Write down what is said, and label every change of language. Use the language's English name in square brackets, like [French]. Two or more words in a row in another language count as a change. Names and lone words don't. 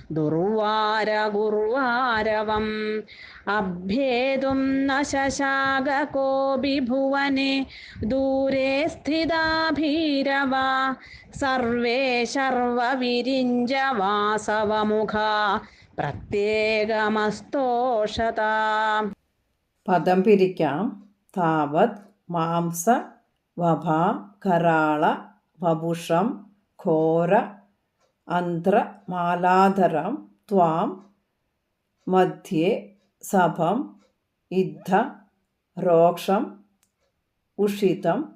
[Sanskrit] दुर्वारगुर्वारवम् अभ्येतुं न शशाक कोऽपि भुवने दूरे स्थिता भीरवा सर्वे शर्वविरिञ्ज वासवमुखा പ്രത്യേകമസ്തോഷതാ. [Malayalam] പദം പിരിക്കാം. [Sanskrit] താവത് മാംസ വഭ കരാള വപുഷം ഘോര അന്ത്രമാലാധരം ത്വാം മധ്യേ സഭം ഇദ്ധ രോക്ഷം ഉഷിതം